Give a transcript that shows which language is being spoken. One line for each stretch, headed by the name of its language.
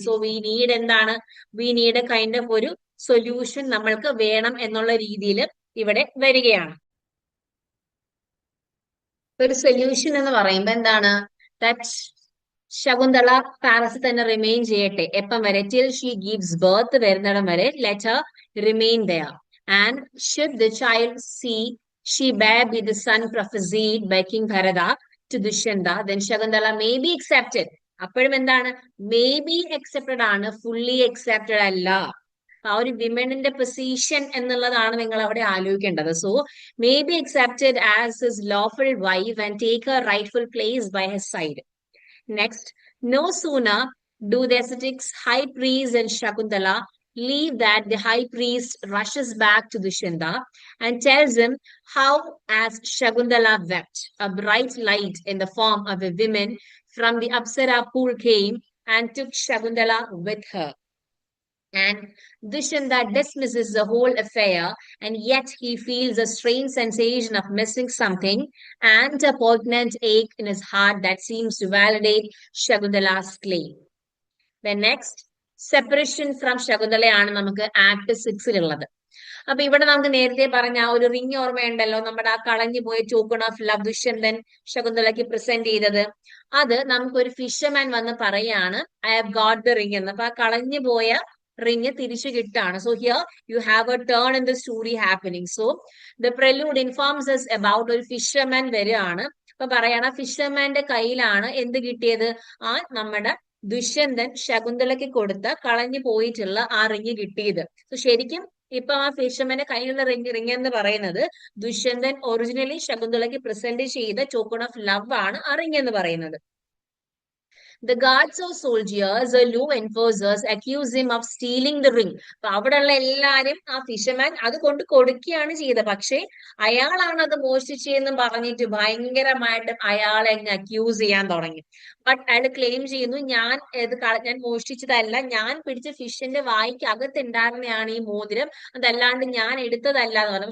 English: so we need
Malayalam: എന്താണ്,
English: we need kind of
Malayalam: ഒരു solution നമ്മൾക്ക് വേണം എന്നുള്ള രീതിയിൽ ഇവിടെ വരികയാണ്. ഒരു സൊല്യൂഷൻ എന്ന് പറയുമ്പോ എന്താണ്, ദാറ്റ് ശകുന്തള പാലസിൽ തന്നെ റിമെയിൻ ചെയ്യട്ടെ. എപ്പം വരെ?
English: till she gives birth,
Malayalam: വരുന്നിടം വരെ
English: Let her remain there. And should the child see she bear be the son prophesied by King Bharata to Dushyanta, then Shakuntala may be accepted.
Malayalam: അപ്പോഴും എന്താണ്,
English: May be accepted ആണ്, fully accepted അല്ല.
Malayalam: ആ ഒരു വിമണിന്റെ position എന്നുള്ളതാണ് നിങ്ങൾ അവിടെ ആലോചിക്കേണ്ടത്.
English: So may be accepted as his lawful wife and take her rightful place by his side. Next, no sooner do the ascetics high priest and Shakuntala leave that the high priest rushes back to Dushyanta and tells him how, as Shakuntala wept, a bright light in the form of a woman from the Apsara pool came and took Shakuntala with her. And Dushyanta dismisses the whole affair, and yet he feels a strange sensation of missing something and a poignant ache in his heart that seems to validate Shakuntala's claim. Then next, separation from Shakuntala
Malayalam: ആണ് നമുക്ക് act 6 ഉള്ളത്. അപ്പൊ ഇവിടെ നമുക്ക് നേരത്തെ പറഞ്ഞ ആ ഒരു റിംഗ് ഓർമ്മയുണ്ടല്ലോ, നമ്മുടെ ആ കളഞ്ഞു പോയ token of love Dushyanthan ശകുന്തളയ്ക്ക് present ചെയ്തത്. അത് നമുക്കൊരു ഫിഷർമാൻ വന്ന് പറയാണ്
English: I have got the ring
Malayalam: എന്ന്. അപ്പൊ ആ കളഞ്ഞു പോയ റിംഗ് തിരിച്ചു കിട്ടാണ്.
English: So here you have a turn in the story happening. So the prelude informs us about
Malayalam: ഒരു ഫിഷർമാൻ വരികയാണ്. അപ്പൊ പറയാണ് ഫിഷർമാന്റെ കയ്യിലാണ് എന്ത് കിട്ടിയത്, ആ നമ്മുടെ ദുഷ്യന്തൻ ശകുന്തളയ്ക്ക് കൊടുത്ത കളഞ്ഞു പോയിട്ടുള്ള ആ റിംഗ് കിട്ടിയത്. സോ ശരിക്കും ഇപ്പൊ ആ ഫിഷർമാന്റെ കയ്യിലുള്ള റിംഗ് എന്ന് പറയുന്നത് ദുഷ്യന്തൻ ഒറിജിനലി ശകുന്തളയ്ക്ക് പ്രസന്റ് ചെയ്ത ടോക്കൺ ഓഫ് ലവ് ആണ് ആ റിംഗ് എന്ന് പറയുന്നത്.
English: The guards of soldiers, the law enforcers, accuse him of stealing the ring.
Malayalam: അപ്പൊ അവിടെയുള്ള എല്ലാരും ആ ഫിഷർമാൻ അത് കൊണ്ട് കൊടുക്കുകയാണ് ചെയ്തത്. പക്ഷെ അയാളാണ് അത് മോഷ്ടിച്ചതെന്ന് പറഞ്ഞിട്ട് ഭയങ്കരമായിട്ട് അയാളെ അങ്ങ് അക്യൂസ് ചെയ്യാൻ തുടങ്ങി. ബട്ട് അയാൾ ക്ലെയിം ചെയ്യുന്നു ഞാൻ മോഷ്ടിച്ചതല്ല, ഞാൻ പിടിച്ച ഫിഷിന്റെ വായ്ക്ക് അകത്തുണ്ടായിരുന്നതാണ് ഈ മോതിരം, അതല്ലാണ്ട് ഞാൻ എടുത്തതല്ല എന്ന് പറഞ്ഞു.